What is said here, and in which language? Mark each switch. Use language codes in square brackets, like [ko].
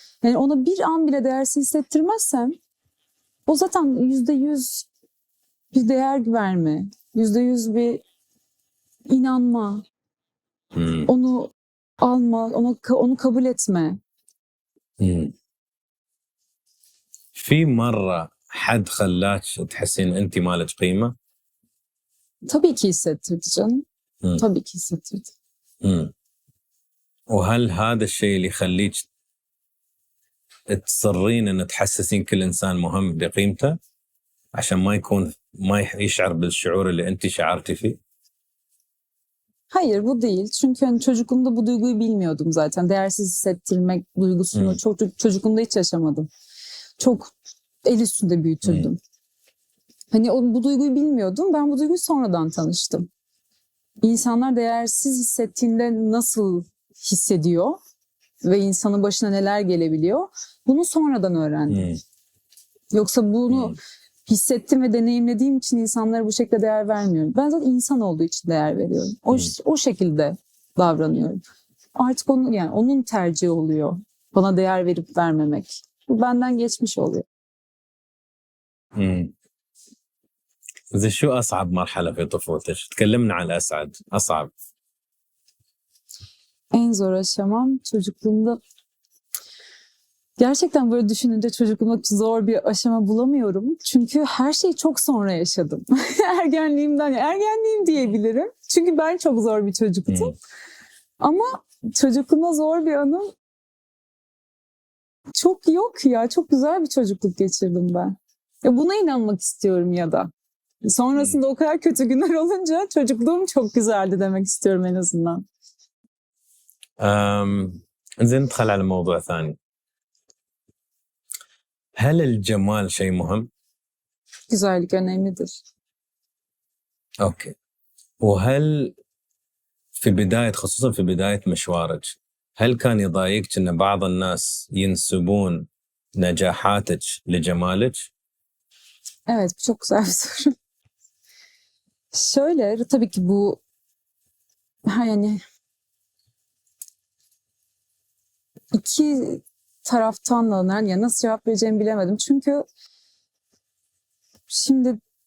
[tr] Yani ona bir an bile değersiz hissettirmezsem o zaten %100 bir değer verme, %100 bir inanma, onu alma, onu kabul etme. [ar] في مرة حد خلاك تحسين أنت مالك قيمة؟ [tr] Tabii ki hissettirdi canım. Tabii ki hissettirdi. [ar] وهل هذا الشيء اللي يخليك تصرين أن تحسسين كل إنسان مهم بقيمته عشان ما يشعر بالشعور اللي أنت شعرتي فيه؟ [tr] Hayır bu değil. Çünkü hani çocukluğumda bu duyguyu bilmiyordum zaten. Değersiz hissettirmek duygusunu çocukluğumda hiç yaşamadım. Çok el üstünde büyütüldüm. Hani bu duyguyu bilmiyordum. Ben bu duyguyu sonradan tanıştım. İnsanlar değersiz hissettiğinde nasıl hissediyor ve insanın başına neler gelebiliyor? Bunu sonradan öğrendim. Yoksa bunu hissettim ve deneyimlediğim için insanlara bu şekilde değer vermiyorum. Ben zaten insan olduğu için değer veriyorum. O şekilde davranıyorum. Artık onun tercihi oluyor. Bana değer verip vermemek. Bu benden geçmiş oluyor. [ar] إذا شو أصعب مرحلة في طفولتك؟ تكلمنا عن أصعب. [tr] En zor aşamam çocukluğumda. Gerçekten böyle düşününce çocukluğumda zor bir aşama bulamıyorum. Çünkü her şeyi çok sonra yaşadım. Ergenliğim diyebilirim. Çünkü ben çok zor bir çocuktum. Ama çocukluğumda zor bir anım çok yok ya. Çok güzel bir çocukluk geçirdim ben. Ya buna inanmak istiyorum ya da. Sonrasında o kadar kötü günler olunca çocukluğum çok güzeldi demek istiyorum en azından. [ar] زين ندخل على موضوع ثاني. هل الجمال شيء مهم؟ [tr] Güzellik önemlidir. [ar] أوكي. وهل في بداية خصوصا في بداية مشوارك هل كان يضايقك أن بعض الناس ينسبون نجاحاتك لجمالك؟ [tr] Evet, bu çok güzel bir soru. Şöyle, tabii ki bu yani iki taraftan da nasıl cevap vereceğimi bilemedim. Çünkü şimdi